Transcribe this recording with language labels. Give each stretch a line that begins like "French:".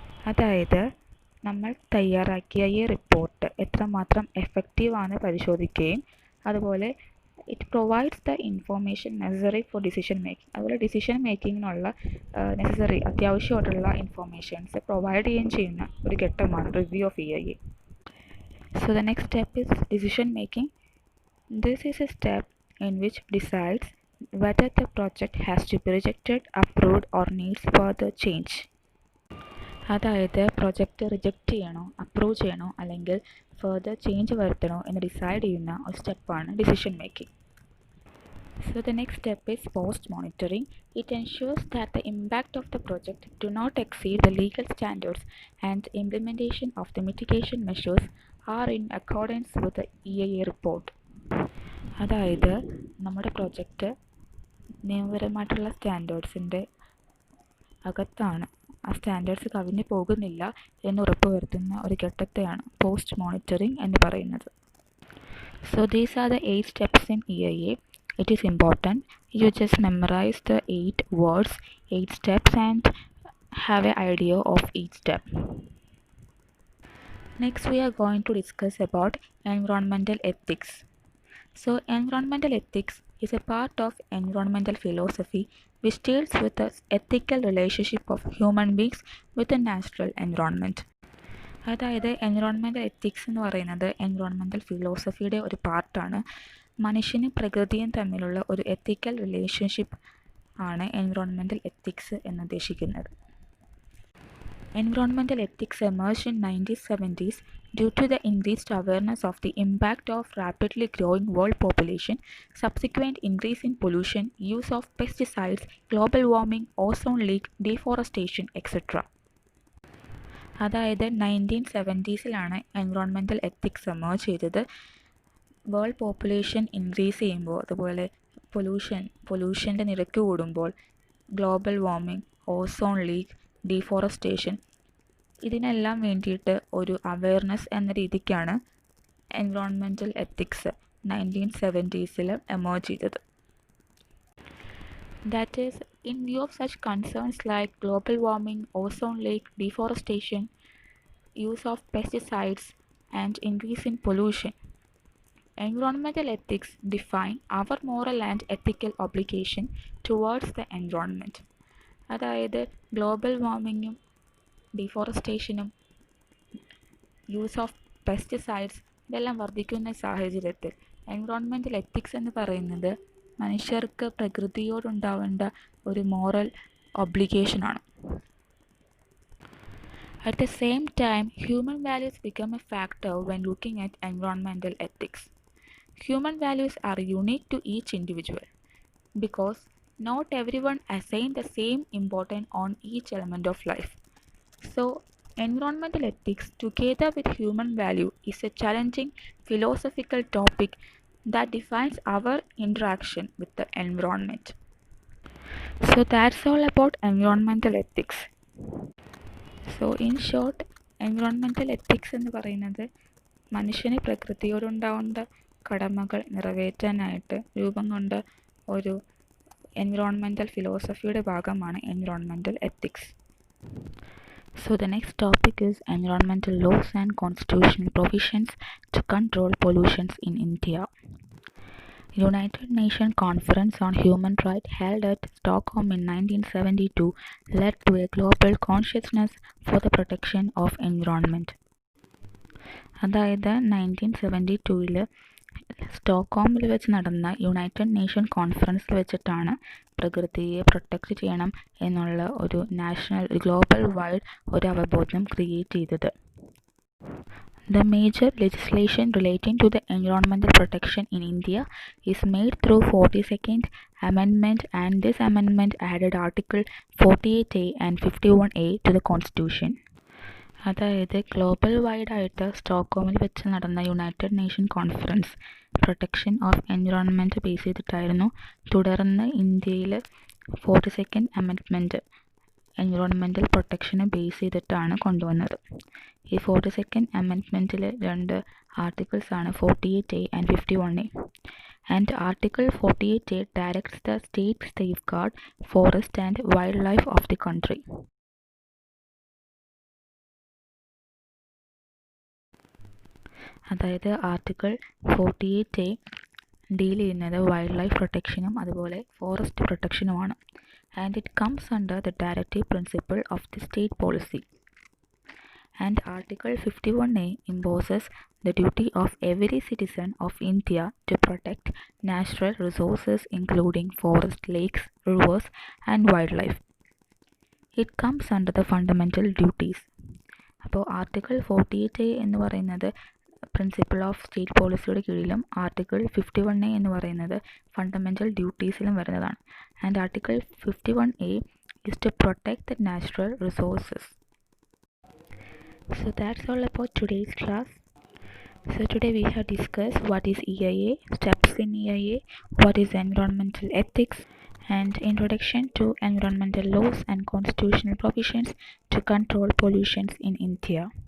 Malayalam: അതായത് നമ്മൾ തയ്യാറാക്കിയ ഈ റിപ്പോർട്ട് എത്രമാത്രം എഫക്റ്റീവാണ് പരിശോധിക്കുകയും അതുപോലെ
English: it provides the information necessary for decision making,
Malayalam: അതുപോലെ ഡിസിഷൻ മേക്കിങ്ങിനുള്ള നെസസറി അത്യാവശ്യമായിട്ടുള്ള ഇൻഫോർമേഷൻസ് പ്രൊവൈഡ് ചെയ്യുകയും ചെയ്യുന്ന ഒരു ഘട്ടമാണ് review of EIA.
English: So the next step is decision making. This is a step in which decides whether the project has to be rejected, approved or needs further change.
Malayalam: അതായത് project reject ചെയ്യണോ, approve ചെയ്യണോ അല്ലെങ്കിൽ further change വരുത്തണോ എന്ന് decide ചെയ്യുന്ന ഒരു സ്റ്റെപ്പാണ് decision making.
English: So the next step is post-monitoring. It ensures that the impact of the project do not exceed the legal standards and implementation of the mitigation measures are in accordance with the EIA report.
Malayalam: അതായത് നമ്മുടെ project നിയമപരമായിട്ടുള്ള സ്റ്റാൻഡേർഡ്സിൻ്റെ അകത്താണ്, ആ standards കവിഞ്ഞു പോകുന്നില്ല എന്ന് ഉറപ്പുവരുത്തുന്ന ഒരു ഘട്ടത്തെയാണ് പോസ്റ്റ് മോണിറ്ററിംഗ് എന്ന് പറയുന്നത്.
English: So these are the 8 steps in EIA. It is important you just memorize the 8 words, 8 steps and have an idea of each step. Next we are going to discuss about environmental ethics. So environmental ethics is a part of environmental philosophy which deals with the ethical relationship of human beings with the natural environment.
Malayalam: അതായത് environmental ethics എന്ന് പറയുന്നത് environmental ഫിലോസഫിയുടെ ഒരു പാർട്ടാണ്. മനുഷ്യനും പ്രകൃതിയും തമ്മിലുള്ള ഒരു എത്തിക്കൽ relationship ആണ് environmental ethics എന്നുദ്ദേശിക്കുന്നത്.
English: Environmental ethics emerged in 1970s due to the increased awareness of the impact of rapidly growing world population, subsequent increase in pollution, use of pesticides, global warming, ozone leak, deforestation, etc.
Malayalam: അതായത് 1970s environmental ethics emerge ചെയ്തത്. World population increase ചെയ്യുമ്പോൾ, അതുപോലെ പൊല്യൂഷൻ്റെ നിരക്ക് കൂടുമ്പോൾ, global warming, ozone leak, deforestation, ഇതിനെല്ലാം വേണ്ടിയിട്ട് ഒരു awareness എന്ന രീതിക്കാണ് എൻവിറോൺമെൻറ്റൽ എത്തിക്സ് 1970s എമേർജ് ചെയ്തത്.
English: That is, in view of such concerns like global warming, ozone leak, deforestation, use of pesticides, and increase in pollution, environmental ethics define our moral and ethical obligation towards the environment.
Malayalam: അതായത് global വാർമിങ്ങും ഡിഫോറസ്റ്റേഷനും use of pesticides ഇതെല്ലാം വർദ്ധിക്കുന്ന സാഹചര്യത്തിൽ environmental ethics എന്ന് പറയുന്നത് മനുഷ്യർക്ക് പ്രകൃതിയോടുണ്ടാവേണ്ട ഒരു moral ഒബ്ലിഗേഷനാണ്.
English: At the same time, human values become a factor when looking at environmental ethics. Human values are unique to each individual because not everyone assign the same importance on each element of life. So, environmental ethics together with human value is a challenging philosophical topic that defines our interaction with the environment. So that's all about environmental ethics. So in short,
Malayalam: environmental ethics എന്ന് പറയുന്നത് മനുഷ്യന് പ്രകൃതിയോടുണ്ടാവേണ്ട കടമകൾ നിറവേറ്റാനായിട്ട് രൂപം കൊണ്ട ഒരു environmental ഫിലോസഫിയുടെ ഭാഗമാണ് environmental ethics.
English: So the next topic is environmental laws and constitutional provisions to control pollutions in India. United Nations Conference on Human Rights held at Stockholm in 1972 led to a global consciousness for the protection of environment.
Malayalam: അതായത് 1972 സ്റ്റോക്ക്ഹോമിൽ വെച്ച് നടന്ന United nation കോൺഫറൻസിൽ വെച്ചിട്ടാണ് പ്രകൃതിയെ protect ചെയ്യണം എന്നുള്ള ഒരു global wide ഒരു അവബോധം ക്രിയേറ്റ് ചെയ്തത്.
English: The major legislation relating to the environmental protection in India is made through 42nd Amendment, and this amendment added Article 48A and 51A to the Constitution.
Malayalam: അതായത് ഗ്ലോബൽ വൈഡായിട്ട് സ്റ്റോക്ക്ഹോമിൽ വെച്ച് നടന്ന United nation conference protection of environment base ചെയ്തിട്ടായിരുന്നു. തുടർന്ന് ഇന്ത്യയിൽ 42nd amendment environmental പ്രൊട്ടക്ഷനെ base ചെയ്തിട്ടാണ് കൊണ്ടുവന്നത്. ഈ 42nd അമെൻഡ്മെൻറ്റിൽ 2 articles ആണ് 48A and 51A.
English: And Article 48A directs the state to safeguard forest and wildlife of the country.
Malayalam: അതായത് article 48A deal ചെയ്യുന്നത് wild life പ്രൊട്ടക്ഷനും അതുപോലെ forest പ്രൊട്ടക്ഷനുമാണ്.
English: And it comes under the directive principle of the state policy. And Article 51A imposes the duty of every citizen of India to protect natural resources including forest, lakes, rivers and wildlife. It comes under the fundamental duties.
Malayalam: അപ്പോൾ article 48A എന്ന് പറയുന്നത് principle of state പോളിസിയുടെ കീഴിലും article 51A എന്ന് പറയുന്നത് fundamental ഡ്യൂട്ടീസിലും വരുന്നതാണ്.
English: And article 51A is to protect the natural resources. So that's all about today's class. So today we have discussed what is EIA, steps in EIA, what is environmental ethics, and introduction to environmental laws and constitutional provisions to control pollutions in India.